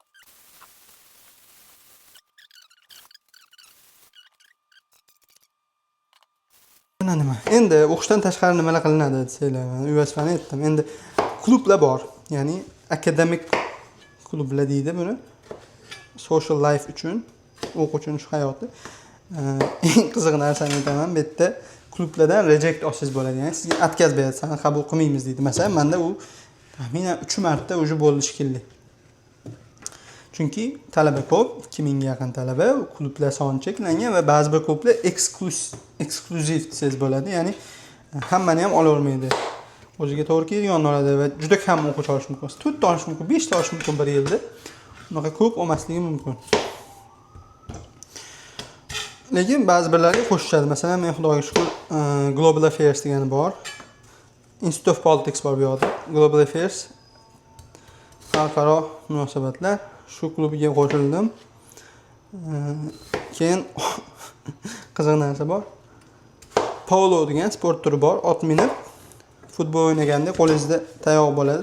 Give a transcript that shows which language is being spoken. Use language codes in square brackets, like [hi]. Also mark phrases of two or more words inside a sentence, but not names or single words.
[uz] Nima? Endi o'qishdan tashqari nimalar qilinadi desanglar, USFni aytdim. Endi klublar bor, ya'ni akademik klublar deydi buni. [en] Social life [uz] uchun, o'quvchining shu hayoti. Eng qiziq narsani aytaman, bu yerda klublardan reject olsangiz bo'ladi. Ya'ni sizga отказ beradi, seni qabul qilmaymiz deydi. Masalan, menda u taxminan 3 marta уже bo'ldi shekilli. Chunki talaba ko'p, 2000 ga yaqin talaba, klublar soni cheklangan va ba'zi bir klublar eksklyuziv desangiz bo'ladi. Ya'ni hammani ham olavermaydi. O'ziga to'g'ri kelgan oladi va juda kam o'quvchi olish mumkin. 4 ta olish mumkin, 5 ta olish mumkin bir yilda. Unaqa ko'p olmasligi mumkin. Lekin ba'zi birlariga qo'shishadi. Masalan, men xudoga shukr Global Affairs degani bor. Institute of Politics bor bu yoqda. Global Affairs xalqaro munosabatlar shu klubiga qo'shildim. Keyin qiziq narsa bor. Polo degan sport turi bor. Ot minib futbol o'ynaganda qo'lingizda tayoq bo'ladi.